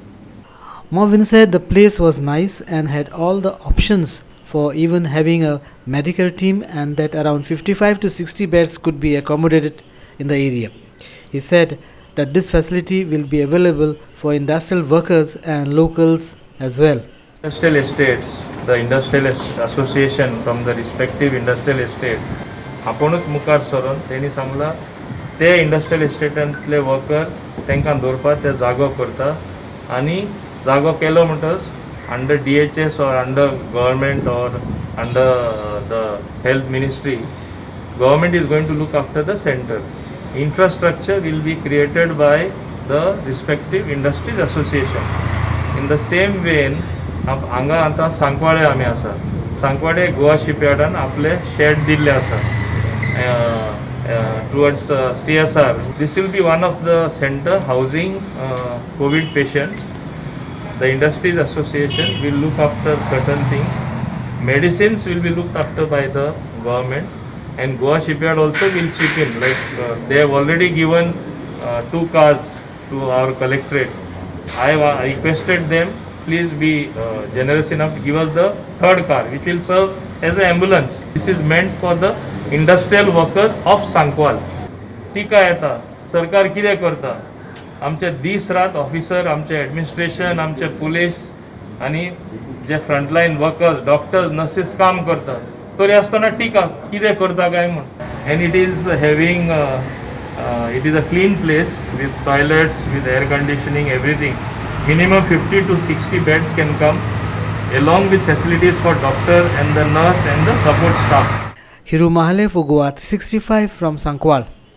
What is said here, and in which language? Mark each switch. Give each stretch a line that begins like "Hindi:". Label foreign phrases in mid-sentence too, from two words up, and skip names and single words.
English: Movin said the place was nice and had all the options for even having a medical team and that around 55 to 60 beds could be accommodated in the area. He said that this facility will be available for industrial workers and locals as well. Industrial estates, the industrial association from the respective industrial estate,
Konkani: आपुणूच मुखार सरून तेणी सांगला ते इंडस्ट्रियल एस्टेटांतले वर्कर तांकां दवरपाक ते जागो करता आनी जागो केलो म्हणटच
English: under DHS or under government or under the health ministry, government is going to look after the center. Infrastructure will be created by the respective industries association. In the same vein,
Konkani: हांगा आतां सांकवाडे आमी आसा. सांकवाडे गोवा शिपयार्डान आपले शेड दिल्ले आसा
English: towards CSR. This will be one of the center housing COVID patients. The industries association will look after certain things. Medicines will be looked after by the government. And Goa Shipyard also will chip in. Like they have already given 2 cars to our collectorate. I requested them, please be generous enough to give us the 3rd car, which will serve as an ambulance. This is meant for the industrial workers of Sankwal.
Konkani: टिका येता सरकार कितें करता. आमचे दीस रात ऑफिसर, आमचे एडमिनिस्ट्रेशन, आमचे पुलीस आनी जे
English: frontline workers,
Konkani: डॉक्टर्स, नर्सीस काम करता. तरी आसतना टिका कितें करता काय म्हण.
English: and it is having it is a clean place with toilets, with air conditioning, everything. Minimum 50 to 60 beds can come along with facilities for doctor and the nurse and the support staff. Hiru Mahale for Goa 365 from Sankwal.